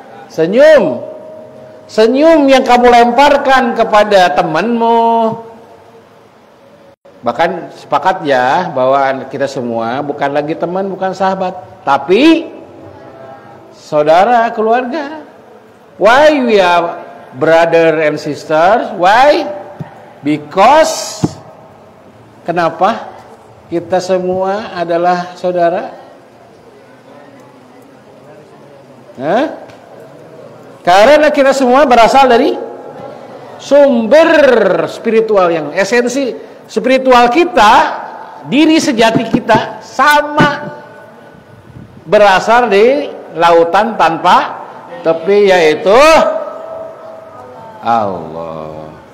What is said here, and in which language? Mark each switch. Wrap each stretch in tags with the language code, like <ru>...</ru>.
<id>Senyum. Senyum yang kamu lemparkan kepada temanmu. Bahkan sepakat ya bahwa kita semua bukan lagi teman, bukan sahabat, tapi saudara, keluarga.</id> <en>Why we are brother and sisters? Why? Because</en> <id>kenapa? Kita semua adalah saudara. Karena kita semua berasal dari sumber spiritual yang esensi spiritual kita, diri sejati kita sama berasal dari lautan tanpa tepi, yaitu Allah.</id>